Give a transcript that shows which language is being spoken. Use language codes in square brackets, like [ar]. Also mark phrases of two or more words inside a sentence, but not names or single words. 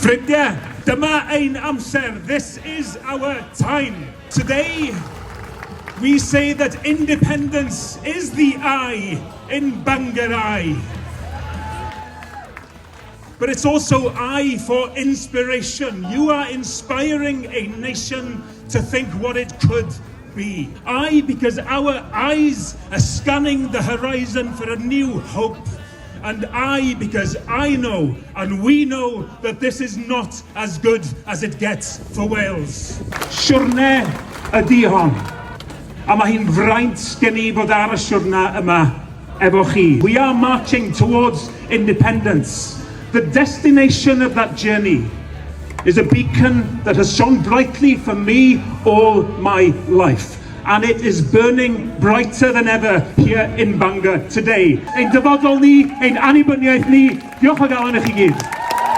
[cy] Ffrindiau, dyma ein amser. [en] This is our time. Today, we say that independence is the I in Bangor I. But it's also I for inspiration. You are inspiring a nation to think what it could be. I, because our eyes are scanning the horizon for a new hope. And I, because I know, and we know, that this is not as good as it gets for Wales. [cy] Siwrne ydi hon. A mae hi'n fraint gen i fod ar y siwrna yma efo chi. [en] We are marching towards independence. The destination of that journey is a beacon that has shone brightly for me all my life. And it is burning brighter than ever here in Bangor today. [cy] Ein dyfodol ni, ein annibyniaeth ni, diolch o galon i chi gyd.